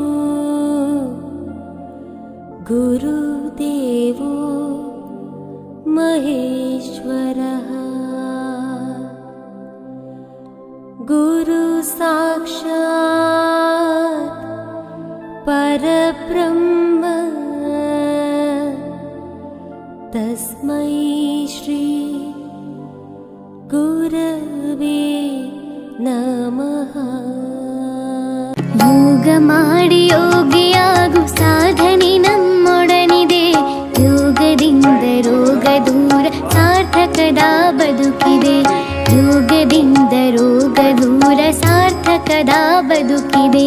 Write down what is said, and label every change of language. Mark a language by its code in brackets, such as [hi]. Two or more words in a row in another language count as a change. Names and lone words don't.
[sa] गुरुदेवो महेश्वरः गुरु साक्षात् परब्रह्म तस्मै श्री गुरवे नमः। [kn] ಯೋಗ ಮಾಡಿ ಯೋಗಿಯಾಗು ಸಾಧನೆ ನಮ್ಮೊಡನಿದೆ. ಯೋಗದಿಂದ ರೋಗ ದೂರ ಸಾರ್ಥಕದ ಬದುಕಿದೆ. ಯೋಗದಿಂದ ರೋಗ ದೂರ ಸಾರ್ಥಕದ ಬದುಕಿದೆ.